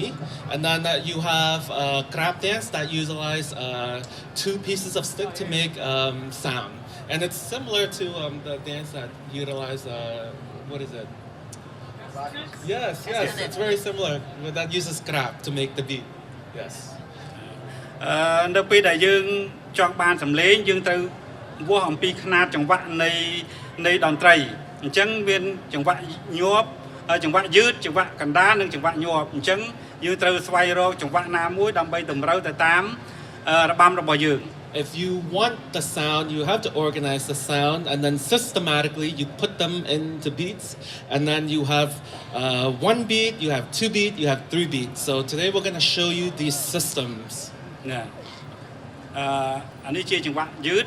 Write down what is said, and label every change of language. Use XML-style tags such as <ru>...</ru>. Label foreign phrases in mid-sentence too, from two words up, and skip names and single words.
<en>And then you have crab dance that utilize 2 pieces of stick to make sound. And it's similar to the dance that utilize, what is it? Yes, Isn't yes, it? it's very similar. But that uses scrap to make the beat. Yes.</en> <km>នៅពេលដែលយើងចង់បានសម្លេងយើងត្រូវវាស់អំពីຂະຫນາດចង្វាក់នៃតន្ត្រីអញ្ចឹងមានចង្វាក់ញាប់ចង្វាក់យឺតចង្វាក់កណ្ដាលនិងចង្វាក់ញាប់អញ្ចឹងយើងត្រូវស្វែងរកចង្វាក់ណាមួយដើម្បីតម្រូវទៅតាមរបាំរបស់យើង</km> <en>If you want the sound, you have to organize the sound, and then systematically you put them into beats, and then you have one beat, you have two beat, you have three beats. So today we're going to show you these systems.</en> <km>ណាអានេះជាចង្វាក់យឺត</km>